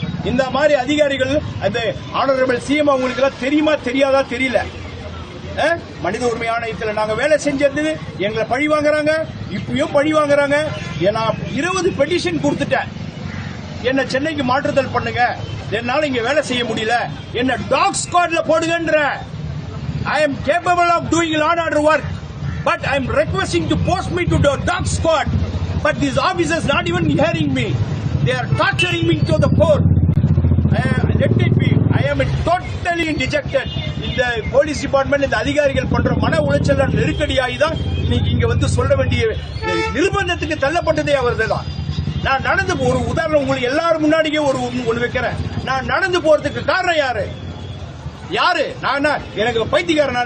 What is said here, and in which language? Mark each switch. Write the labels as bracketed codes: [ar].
[ta] இந்த மாதிரி அதிகாரிகள், அது ஆனரபிள் சிஎம் அவங்களுக்கு எல்லாம் தெரியுமா தெரியாதா தெரியல. மனித உரிமை ஆணையத்தில் நாங்க வேலை செஞ்சது எங்களை பழி வாங்குறாங்க, இப்பயும் பழி வாங்குறாங்க. நான் 20 பெட்டிஷன் கொடுத்துட்டேன், என்ன சென்னைக்கு மாற்றுதல் பண்ணுங்க, என்னால இங்க வேலை செய்ய முடியல, என்ன talk ஸ்குவாட்ல போடுங்கன்ற. [en] I am capable of doing law and order work, but I am requesting to post me to the dog squad. But these officers not even hearing me. They are torturing me to the core. Let it be. I am totally dejected. [ta] இந்த police department, இந்த அதிகாரிகள் பண்ற மன உளைச்சல் நெருக்கடியாகி தான் இன்னைக்கு இங்க சொல்ல வேண்டிய நிர்பந்தத்துக்கு தள்ளப்பட்டதே அவர்தான். நான் நடந்து ஒரு உதாரணம் உங்களுக்கு எல்லாரும் முன்னாடியே ஒன்று வைக்கிறேன். நான் நடந்து போறதுக்கு காரணம் யாரு? நான் எனக்கு பைத்தியக்காரனா?